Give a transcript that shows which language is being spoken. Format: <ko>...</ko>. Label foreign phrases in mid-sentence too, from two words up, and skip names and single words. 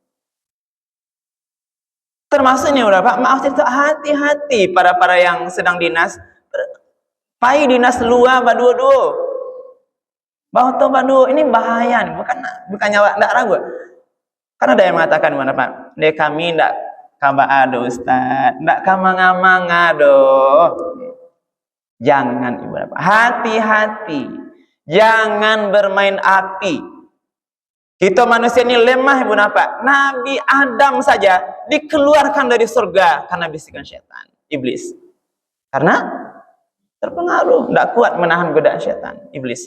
<id>Termasuk ini udah Pak, maaf cerita, hati-hati para yang sedang dinas.</id> <min>Pai dinas luar baduo-duo.</min> <id>Bawa to baduo ini bahaya nih, bukan nyawa, enggak ragu. Karena ada yang mengatakan mana Pak?</id> <min>Kami ndak kaba ado Ustaz, ndak kamang-amang ado.</min> <id>Jangan Ibu Bapak, hati-hati. Jangan bermain api. Kita manusia ini lemah Ibu Bapak. Nabi Adam saja dikeluarkan dari surga karena bisikan setan, iblis. Karena terpengaruh, tidak kuat menahan godaan setan, iblis.</id>